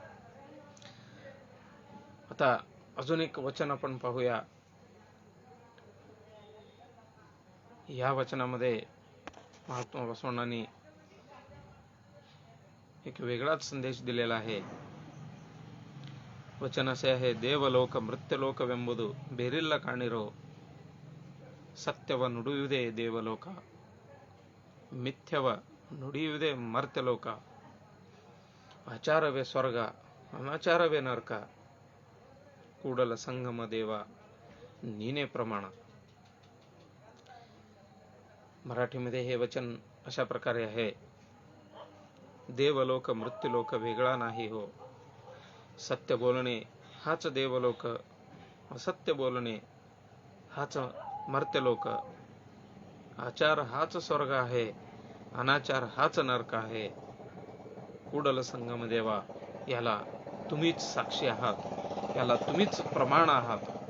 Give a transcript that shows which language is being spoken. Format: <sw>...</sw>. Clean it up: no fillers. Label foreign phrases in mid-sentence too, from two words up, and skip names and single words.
<mr>आता अजून एक वचन आपण पाहूया. या वचनामध्ये महात्मा बसवण्णांनी एक वेगळाच संदेश दिलेला आहे. वचन असे आहे,</mr> <kn>ದೇವಲೋಕ ಮೃತ್ಯಲೋಕವೆಂಬುದು ಬೇರಿಲ್ಲ ಕಾಣಿರೋ, ಸತ್ಯವ ನುಡಿಯುವುದೇ ದೇವಲೋಕ, ಮಿಥ್ಯವ ನುಡಿಯುವುದೇ ಮರ್ತ್ಯಲೋಕ, ಆಚಾರವೇ ಸ್ವರ್ಗ ಅನಾಚಾರವೇ ನರಕ, ಕೂಡಲ ಸಂಗಮ ದೇವ ನೀನೇ प्रमाण.</kn> <mr>मराठीमध्ये हे वचन अशा प्रकारे आहे, देवलोक मृत्यूलोक वेगळा नाही हो, सत्य बोलणे हाच देवलोक, असत्य बोलणे हाच मर्त्यलोक, आचार हाच स्वर्ग आहे, अनाचार हाच नरक आहे, कुडल संगम देवा याला तुम्हीच साक्षी आहात, याला तुम्हीच प्रमाण आहात.</mr>